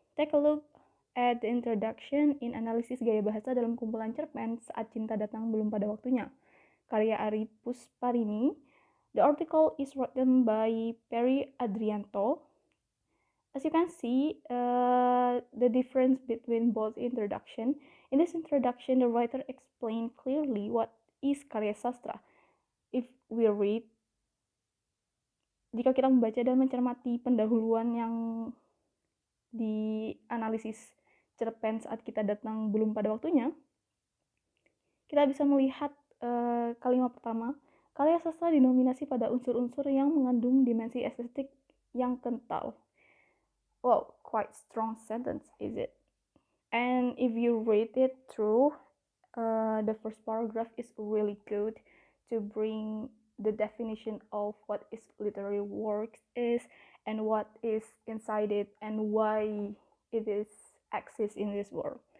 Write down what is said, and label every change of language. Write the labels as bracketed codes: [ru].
[en] Take a look at the introduction in analisis gaya bahasa dalam kumpulan cerpen Saat Cinta Datang Belum Pada Waktunya, karya Ari Pusparini. The article is written by Perry Adrianto. As you can see, the difference between both introduction. In this introduction, the writer explained clearly what is karya sastra. If we read, [id] jika kita membaca dan mencermati pendahuluan yang dianalisis cerpen Saat Kita Datang Belum Pada Waktunya, kita bisa melihat kalimat pertama, karya sastra dinominasi pada unsur-unsur yang mengandung dimensi estetik yang kental. [en] Wow, quite strong sentence, is it? And if you read it through, the first paragraph is really good to bring the definition of what is literary work is and what is inside it and why it is exists in this world.